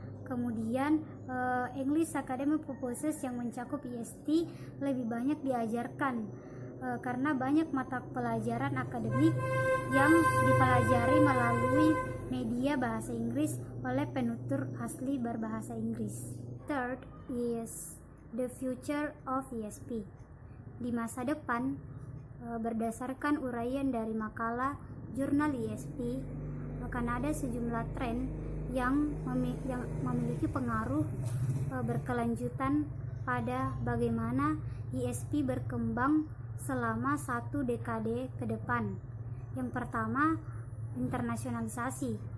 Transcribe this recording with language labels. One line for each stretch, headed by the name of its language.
Indonesian: Kemudian English academic purposes yang mencakup EST lebih banyak diajarkan karena banyak mata pelajaran akademik yang dipelajari melalui media bahasa Inggris oleh penutur asli berbahasa Inggris.
English: Third is the future of ESP.
Indonesian: Di masa depan, berdasarkan uraian dari makalah jurnal ESP, akan ada sejumlah tren yang memiliki pengaruh berkelanjutan pada bagaimana ESP berkembang selama 1 dekade ke depan. Yang pertama, internasionalisasi.